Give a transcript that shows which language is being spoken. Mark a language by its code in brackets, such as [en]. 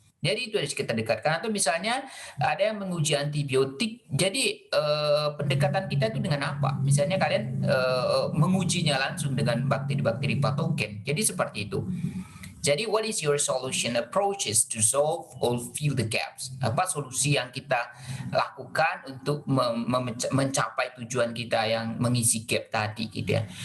[id] Jadi itu harus kita dekatkan. Atau misalnya ada yang menguji antibiotik. Jadi pendekatan kita itu dengan apa? Misalnya kalian mengujinya langsung dengan bakteri-bakteri patogen. Jadi seperti itu. [en] Jadi what is your solution approaches to solve or fill the gaps? [id] Apa solusi yang kita lakukan untuk mencapai tujuan kita yang mengisi gap tadi gitu ya.